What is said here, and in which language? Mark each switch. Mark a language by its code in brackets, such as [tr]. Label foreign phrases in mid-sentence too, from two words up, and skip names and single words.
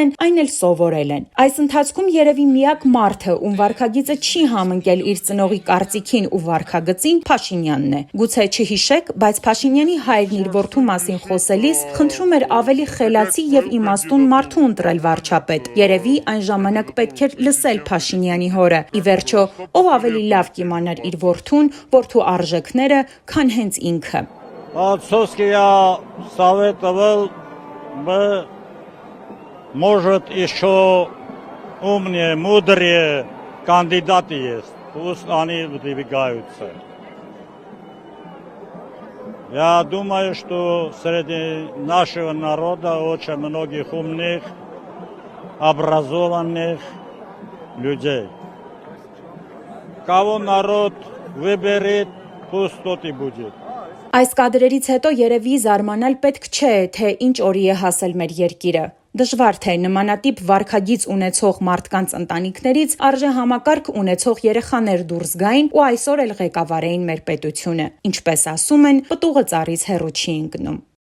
[hy] են, այն էլ սովորել են։ Այս ընթացքում երևի միակ մարդը, ում վարքագիծը չի համընկել իր ծնողի կարծիքին ու վարքագծին, Փաշինյանն է։ Գուցե չհիշեք, բայց Փաշինյանի հայրն իր որդու մասին խոսելիս խնդրում էր ավելի խելացի եւ իմաստուն մարդու ընտրել վարչապետ։ Երևի այն ժամանակ պետք էր լսել Փաշինյանի հորը։ Ի վերջո, ով ավելի լավ կիմանար իր որդուն, որդու արժեքները, քան հենց ինքը։ [ru] Отцовский я советовал бы, может, еще умнее, мудрее кандидаты есть. Пусть они выдвигаются. Я думаю, что среди нашего народа очень многих умных, образованных людей. Кого народ выберет, пусть тот и будет. [hy] Այս կադրերից հետո երևի զարմանալ պետք չէ, թե ինչ օրի է հասել մեր երկիրը։ Դժվար թե նմանատիպ վարքագիծ ունեցող մարդկանց ընտանիքներից արժեհամակարգ ունեցող երեխաներ դուրս գային ու այսօր էլ ղեկավարեին մեր պետությունը։ Ինչպես ասում են, պտուղը ծառից հեռու չի ընկնում։